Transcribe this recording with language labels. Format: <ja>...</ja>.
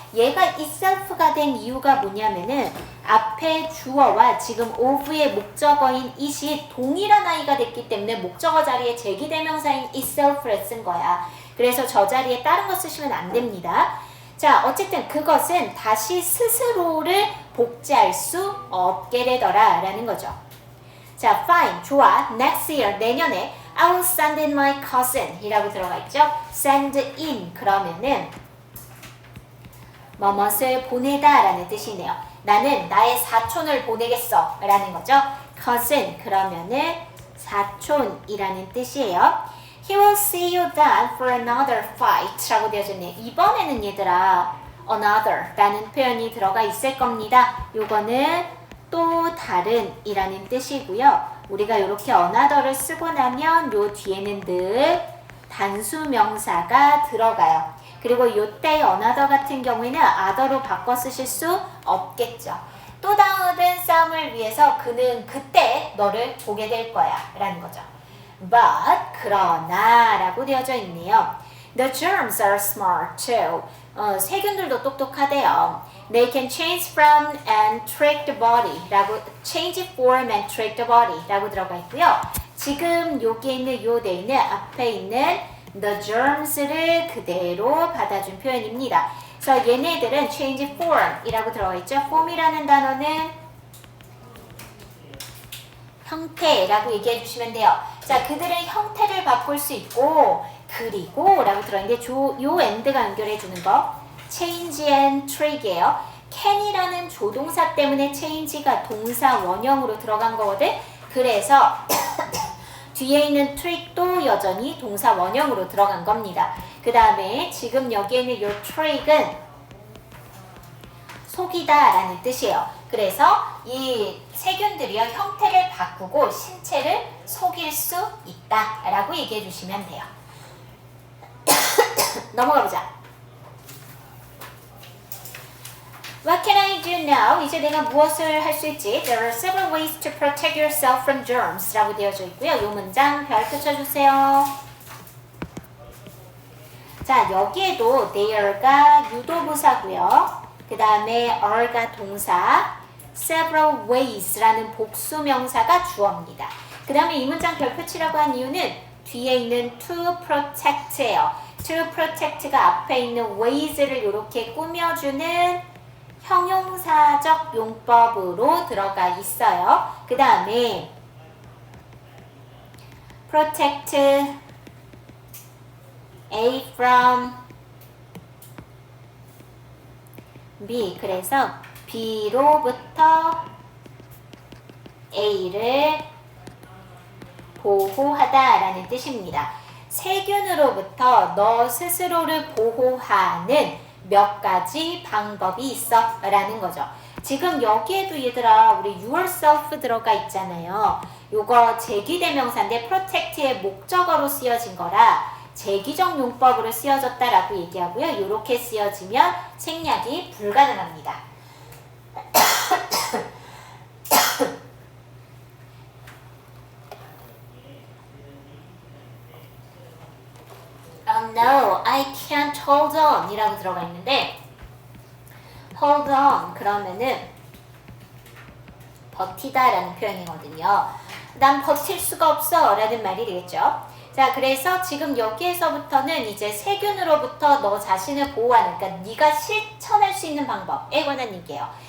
<ko>얘가 itself가 된 이유가 뭐냐면은 앞에 주어와 지금 of의 목적어인 it이 동일한 어가 됐기 때문에 목적어 자리에 제기대명사인 itself를 쓴 거야. 그래서 저 자리에 다른 거 쓰시면 안 됩니다. 자, 어쨌든 그것은 다시 스스로를 복제할 수 없게 되더라 라는 거죠. 자, fine, 좋아.</ko> <en>Next year,</en> <ko>내년에</ko> <en>I will send in my cousin</en> <ko>이라고 들어가 있죠. send in 그러면은 뭐뭇을 보내다 라는 뜻이네요. 나는 나의 사촌을 보내겠어 라는 거죠. cousin 그러면은 사촌이라는 뜻이에요.</ko> <en>He will see you then for another fight</en> <ko>라고 되어져 있네요. 이번에는 얘들아 another 라는 표현이 들어가 있을 겁니다. 요거는 또 다른 이라는 뜻이고요. 우리가 이렇게 another를 쓰고 나면 요 뒤에는 늘 단수 명사가 들어가요. 그리고 요때 another 같은 경우에는 other로 바꿔 쓰실 수 없겠죠. 또 다른 싸움을 위해서 그는 그때 너를 보게 될 거야 라는 거죠. But 그러나 라고 되어져 있네요.</ko> <en>The germs are smart too.</en> <ko>세균들도 똑똑하대요.</ko> <en>They can change from and trick the body 라고 change form and trick the body</en> <ko>라고 들어가 있고요. 지금 여기에 있는 요 데이는 앞에 있는 the germs를 그대로 받아준 표현입니다. 그래서 얘네들은 change form 이라고 들어가 있죠. form이라는 단어는 형태라고 얘기해 주시면 돼요. 자, 그들은 형태를 바꿀 수 있고 그리고 라고 들어있는데 요 and가 연결해 주는 거 change and trick이에요. can이라는 조동사 때문에 change가 동사 원형으로 들어간 거거든. 그래서 뒤에 있는 trick도 여전히 동사 원형으로 들어간 겁니다. 그 다음에 지금 여기에 있는 요 trick은 속이다 라는 뜻이에요. 그래서 이 세균들이요 형태를 바꾸고 신체를 속일 수 있다 라고 얘기해 주시면 돼요. 넘어가 보자.</ko> <en>What can I do now?</en> <ko>이제 내가 무엇을 할 수 있지?</ko> <en>There are several ways to protect yourself from germs</en> <ko>라고 되어져 있고요. 이 문장 별표 쳐주세요. 자, 여기에도 there가 유도부사고요. 그 다음에 are가 동사, several ways라는 복수명사가 주어입니다. 그 다음에 이 문장 별표 치라고 한 이유는 뒤에 있는 to protect예요. to protect가 앞에 있는 ways를 이렇게 꾸며주는 형용사적 용법으로 들어가 있어요. 그 다음에</ko> <en>protect A from B.</en> <ko>그래서 B로부터 A를 보호하다라는 뜻입니다. 세균으로부터 너 스스로를 보호하는 몇 가지 방법이 있어 라는 거죠. 지금 여기에도 얘들아 우리 yourself 들어가 있잖아요. 요거 제기대명사인데 protect의 목적어로 쓰여진 거라 제기적 용법으로 쓰여졌다라고 얘기하고요. 이렇게 쓰여지면 생략이 불가능합니다.</ko> <en>Oh no, I can't hold on</en> <ko>이라고 들어가 있는데 hold on 그러면은 버티다 라는 표현이거든요. 난 버틸 수가 없어 라는 말이 되겠죠. 자, 그래서 지금 여기에서부터는 이제 세균으로부터 너 자신을 보호하는, 그러니까 네가 실천할 수 있는 방법에 관한 얘기예요.</ko>